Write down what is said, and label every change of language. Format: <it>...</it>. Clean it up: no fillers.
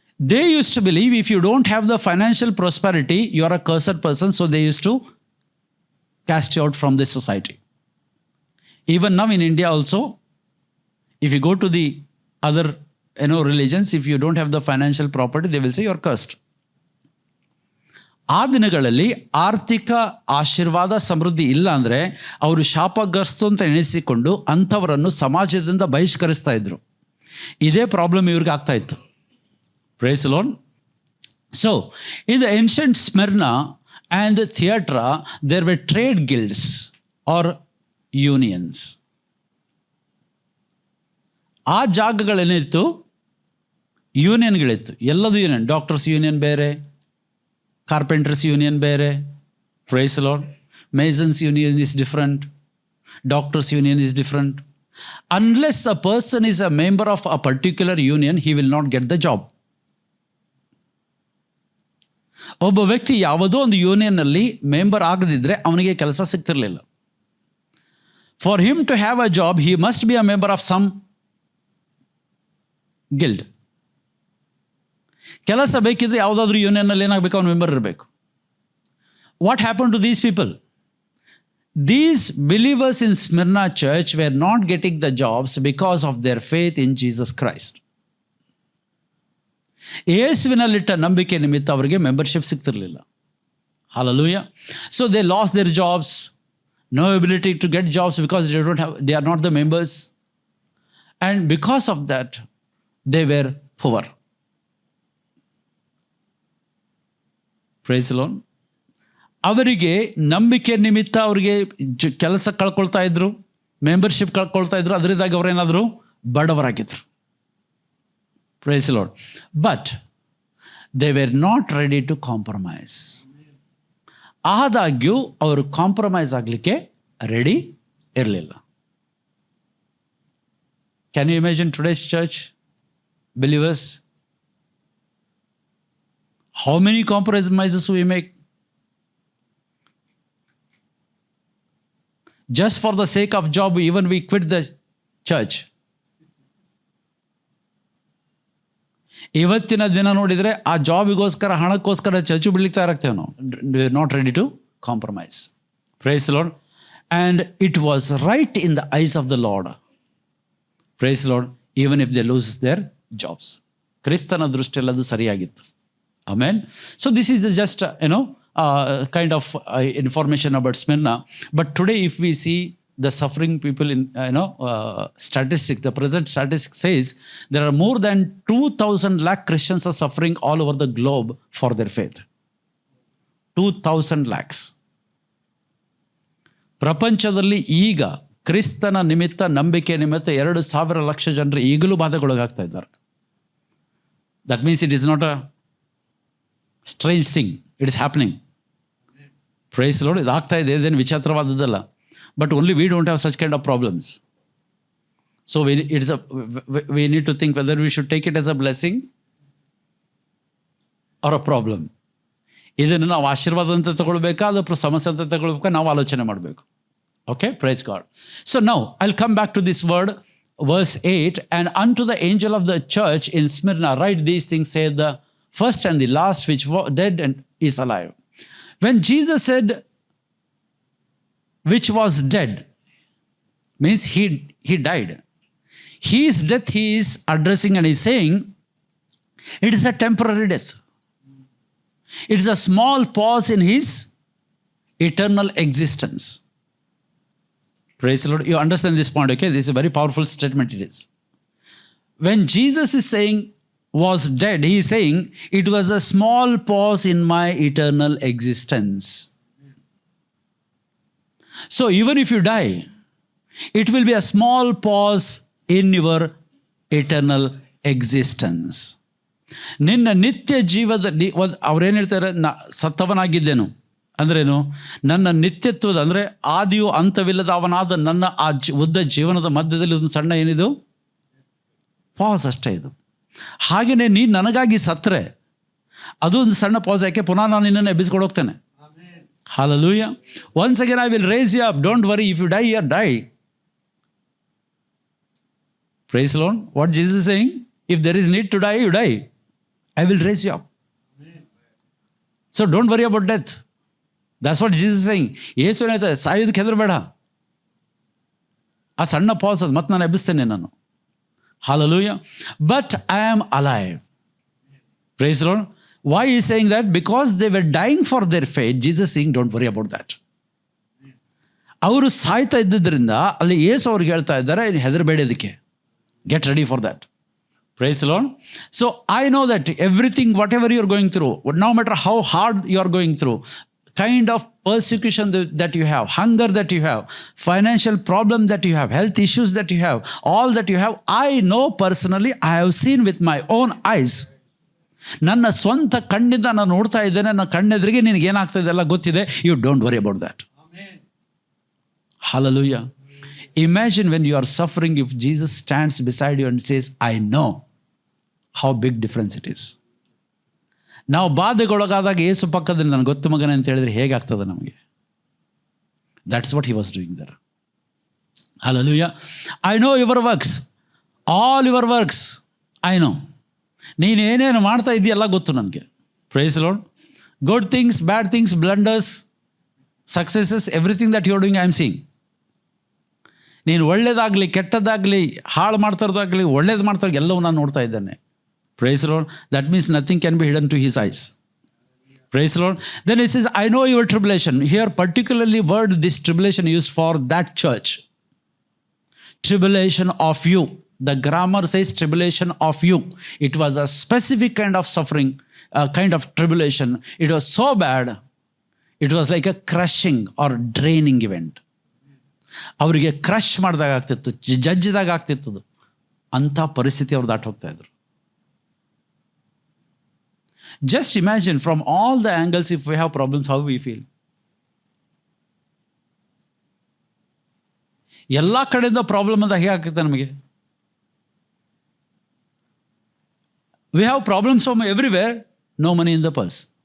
<en>They used to believe if you don't have the financial prosperity, you are a cursed person, so they used to cast you out from the society. Even now in India also, if you go to the other religions, if you don't have the financial property, they will say you are cursed.</en> <kn>ಆ ದಿನಗಳಲ್ಲಿ ಆರ್ಥಿಕ ಆಶೀರ್ವಾದ ಸಮೃದ್ಧಿ ಇಲ್ಲ ಅಂದರೆ ಅವರು ಶಾಪಗ್ರಸ್ತು ಅಂತ ಎಣಿಸಿಕೊಂಡು ಅಂಥವರನ್ನು ಸಮಾಜದಿಂದ ಬಹಿಷ್ಕರಿಸ್ತಾ ಇದ್ರು. ಇದೇ ಪ್ರಾಬ್ಲಮ್ ಇವ್ರಿಗೆ ಆಗ್ತಾ ಇತ್ತು.</kn> <en>Praise the Lord. So, in the ancient Smyrna and Thyatira, there were trade guilds or unions.</en> <kn>ಆ ಜಾಗಗಳೇನಿತ್ತು, ಯೂನಿಯನ್ಗಳಿತ್ತು, ಎಲ್ಲದೂ ಯೂನಿಯನ್. ಡಾಕ್ಟರ್ಸ್ ಯೂನಿಯನ್ ಬೇರೆ, ಕಾರ್ಪೆಂಟರ್ಸ್ ಯೂನಿಯನ್ ಬೇರೆ.</kn> <en>Praise the Lord. Masons union is different. Doctors union is different. Unless a person is a member of a particular union, he will not get the job.</en> <kn>ಒಬ್ಬ ವ್ಯಕ್ತಿ ಯಾವುದೋ ಒಂದು ಯೂನಿಯನ್ನಲ್ಲಿ member ಆಗದಿದ್ದರೆ ಅವನಿಗೆ ಕೆಲಸ ಸಿಗ್ತಿರಲಿಲ್ಲ.</kn> <en>For him to have a job, he must be a member of some guild.</en> <kn>ಕೆಲಸ ಬೇಕಿದ್ರೆ ಯಾವುದಾದ್ರೂ ಯೂನಿಯನ್ನಲ್ಲಿ ಏನಾಗಬೇಕು, ಅವನು ಮೆಂಬರ್ ಇರಬೇಕು.</kn> <en>What happen to these people? These believers in Smyrna church were not getting the jobs because of their faith in Jesus Christ.</en> <kn>ಯೇಸುವಿನಲ್ಲಿಟ್ಟ ನಂಬಿಕೆ ನಿಮಿತ್ತ ಅವರಿಗೆ membership ಸಿಗ್ತಿರಲಿಲ್ಲ.</kn> <en>Hallelujah. So they lost their jobs, no ability to get jobs because they are not the members. And because of that, they were poor. Praise the Lord.</en> <kn>ಅವರಿಗೆ ನಂಬಿಕೆ ನಿಮಿತ್ತ ಅವರಿಗೆ ಕೆಲಸ ಕಳ್ಕೊಳ್ತಾ ಇದ್ರು, membership ಕಳ್ಕೊಳ್ತಾ ಇದ್ರು, ಅದರಿಂದಾಗಿ ಅವರೇನಾದರೂ ಬಡವರಾಗಿದ್ರು.</kn> <en>Praise the Lord. But they were not ready to compromise.</en> <kn>ಆದಾಗ್ಯೂ ಅವರು ಕಾಂಪ್ರಮೈಸ್ ಆಗಲಿಕ್ಕೆ ರೆಡಿ ಇರಲಿಲ್ಲ.</kn> <en>Can you imagine today's church believers? How many compromises we make? Just for the sake of job, even we quit the church.</en> <kn>ಇವತ್ತಿನ ದಿನ ನೋಡಿದರೆ ಆ ಜಾಬಿಗೋಸ್ಕರ, ಹಣಕ್ಕೋಸ್ಕರ church ಬಿಡ್ಲಿಕ್ಕೆ ತಯಾರಾಗ್ತೇವೆ ನಾವು.</kn> <en>We are not ready to compromise. Praise Lord. And it was right in the eyes of the Lord. Praise Lord. Even if they lose their jobs.</en> <kn>ಕ್ರಿಸ್ತನ ದೃಷ್ಟಿಯಲ್ಲಿ ಅದು ಸರಿಯಾಗಿತ್ತು.</kn> <en>Amen. So this is just kind of information about Smyrna. But today if we see the suffering people in statistics, the present statistics says there are more than 2,000 lakh Christians are suffering all over the globe for their faith. 2,000 lakhs.</en> <kn>ಪ್ರಪಂಚದಲ್ಲಿ ಈಗ ಕ್ರಿಸ್ತನ ನಿಮಿತ್ತ, ನಂಬಿಕೆ ನಿಮಿತ್ತ 2,000 ಲಕ್ಷ ಜನರು ಈಗಲೂ ಬಾಧೆಗೊಳಗಾಗ್ತಾ ಇದ್ದಾರೆ.</kn> <en>That means it is not a strange thing. It is happening. Praise the Lord.</en> <kn>ಇದು ಆಗ್ತಾ ಇದೆ, ಇದೇನು ವಿಚಿತ್ರವಾದದ್ದಲ್ಲ.</kn> <en>But only we don't have such kind of problems. So we need to think whether we should take it as a blessing or a problem.</en> <kn>ಇದನ್ನು ನಾವು ಆಶೀರ್ವಾದ ಅಂತ ತಗೊಳ್ಬೇಕಾ, ಅದು ಸಮಸ್ಯೆ ಅಂತ ತಗೊಳ್ಬೇಕಾ, ನಾವು ಆಲೋಚನೆ ಮಾಡಬೇಕು.</kn> <en>Okay, praise God. So now I'll come back to this word verse 8, and unto the angel of the church in Smyrna write these things, say the first and the last, which was dead and is alive. When Jesus said, which was dead, means he died. His death he is addressing, and he's saying, it is a temporary death. It is a small pause in his eternal existence. Praise the Lord. You understand this point, okay? This is a very powerful statement it is. When Jesus is saying was dead, he is saying it was a small pause in my eternal existence. So even if you die, it will be a small pause in your eternal existence.</en> <kn>ನಿನ್ನ ನಿತ್ಯ ಜೀವದ ಅವ್ರೇನು ಹೇಳ್ತಾರೆ, ಸತ್ತವನಾಗಿದ್ದೇನು ಅಂದ್ರೇನು, ನನ್ನ ನಿತ್ಯತ್ವದ ಅಂದರೆ ಆದಿಯು ಅಂತವಿಲ್ಲದ ಅವನಾದ ನನ್ನ ಆ ಉದ್ದ ಜೀವನದ ಮಧ್ಯದಲ್ಲಿ ಒಂದು ಸಣ್ಣ ಏನಿದು ಪಾಸ್ ಅಷ್ಟೇ ಇದು. ಹಾಗೆಯೇ ನೀನು ನನಗಾಗಿ ಸತ್ತರೆ ಅದು ಒಂದು ಸಣ್ಣ ಪಾಸ್, ಯಾಕೆ ಪುನಃ ನಾನು ನಿನ್ನನ್ನು ಎಬ್ಬಿಸ್ಕೊಂಡು ಹೋಗ್ತೇನೆ.</kn> <en>Hallelujah. Once again I will raise you up. Don't worry, if you die here, die. Praise the Lord. What Jesus is saying, if there is need to die, you die. I will raise you up. So don't worry about death. That's what Jesus is saying.</en> <kn>ಯೇಸು ಹೇಳ್ತಾರೆ, ಸಾಯೋದಕ್ಕೆ ಹೆದರಬೇಡ, ಆ ಸಣ್ಣ pass ಅದು, ಮತ್ತೆ ನಾನು ಎಬ್ಬಿಸ್ತೇನೆ ನಾನು.</kn> <en>Hallelujah. But I am alive. Praise the Lord. Why he is saying that? Because they were dying for their faith. Jesus saying, don't worry about that.</en> <kn>ಅವರು ಸಾಯ್ತಾ ಇದ್ದಿದ್ದರಿಂದ ಅಲ್ಲಿ ಯೇಸು ಅವ್ರಿಗೆ ಹೇಳ್ತಾ ಇದ್ದಾರೆ, ಹೆದರಬೇಡಿ ಅದಕ್ಕೆ,</kn> <en>Get ready for that. Praise the Lord. So I know that everything, whatever you are going through, no matter how hard you are going through, kind of persecution that you have, hunger that you have, financial problem that you have, health issues that you have, all that you have, I know personally, I have seen with my own eyes.</en> <kn>ನನ್ನ ಸ್ವಂತ ಕಣ್ಣಿಂದ ನಾನು ನೋಡ್ತಾ ಇದ್ದೇನೆ, ನನ್ನ ಕಣ್ಣೆದುರಿಗೆ ನಿನಗೆ ಏನಾಗ್ತದೆ ಎಲ್ಲ ಗೊತ್ತಿದೆ.</kn> <en>You don't worry about that. Hallelujah. Imagine when you are suffering, if Jesus stands beside you and says, I know, how big difference it is.</en> <kn>ನಾವು ಬಾಧೆಗೊಳಗಾದಾಗ ಯೇಸು ಪಕ್ಕದಲ್ಲಿ ನನಗೆ ಗೊತ್ತು ಮಗನೇ ಅಂತ ಹೇಳಿದ್ರೆ ಹೇಗಾಗ್ತದೆ ನಮಗೆ.</kn> <en>That's what he was doing there. Hallelujah. I know your works, all your works I know.</en> <kn>ನೀನು ಏನೇನು ಮಾಡ್ತಾ ಇದೆಯಲ್ಲ ಗೊತ್ತು ನನಗೆ.</kn> <en>Praise the Lord. Good things, bad things, blunders, successes, everything that you are doing I am seeing.</en> <kn>ನೀನು ಒಳ್ಳೇದಾಗಲಿ ಕೆಟ್ಟದ್ದಾಗಲಿ ಹಾಳು ಮಾಡ್ತಾರದಾಗಲಿ ಒಳ್ಳೇದು ಮಾಡ್ತಾರೆ ಎಲ್ಲವೂ ನಾನು ನೋಡ್ತಾ ಇದ್ದೇನೆ.</kn> <en>Praise the Lord. That means nothing can be hidden to his eyes. Praise the Lord. Then he says, I know your tribulation. Here particularly word this tribulation used for that church. Tribulation of you. The grammar says tribulation of you. It was a specific kind of suffering, a kind of tribulation. It was so bad. It was like a crushing or draining event.</en> <kn>ಅವರಿಗೆ crush ಮಾಡಿದಾಗ ಆಗ್ತಿತ್ತು, ಜಜ್ಜಿದಾಗ ಆಗ್ತಿತ್ತು. ಅಂಥ ಪರಿಸ್ಥಿತಿ ಅವ್ರು ದಾಟಿ ಹೋಗ್ತಾ ಇದ್ರು.</kn> <en>Just imagine from all the angles, if we have problems, how we feel.</en> <kn>ಎಲ್ಲ ಕಡೆಯಿಂದ ಪ್ರಾಬ್ಲಮ್ ಅಂತ ಹೇಗೆ ಆಗ್ತದೆ ನಮಗೆ.</kn> <en>We have problems from everywhere, no money in the purse.</en>